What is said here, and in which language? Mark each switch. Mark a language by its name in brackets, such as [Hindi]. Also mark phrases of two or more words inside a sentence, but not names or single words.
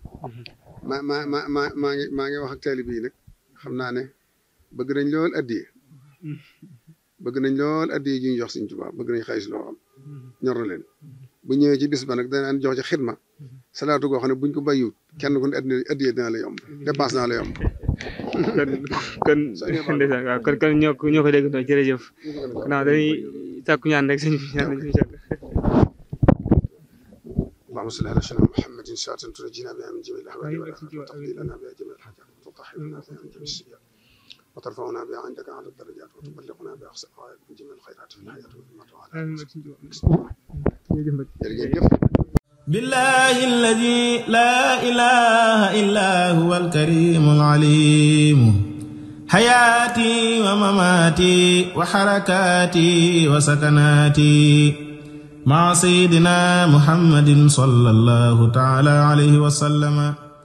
[Wolof] maa ngi wax ak taalibe yi nag xam naa ne bëgg nañ lool addiye ji ñu jox Sëñ Tuubaa bëgg nañ xaalis loo xam ñor na leen bu ñëwee ci bis ba nag danaan jox ci xidma salaatu goo xam ne buñ ko bàyyiwut kenn ku ne addiye dina la yomb dépense dina la yomb. kon ñoo ko déggandoo jërëjëf. non dañuy sàkku ñaan rek sëñ bi ñaan nañu [Arabic] إن شاء الله. اللهم صل على سيدنا محمد ساعة تنجينا بها من جميع الأهوال والآفات وتقضي لنا بها جميع الحاجات وتطهرنا بها من جميع السيئات وترفعنا بها عندك على الدرجات وتبلغنا بها أقصى الغايات من جميع الخيرات في الحياة والممات وعلى بالله الذي لا إله إلا هو الكريم العليم حياتي ومماتي وحركاتي وسكناتي مع سيدنا محمد صلى الله تعالى عليه وسلم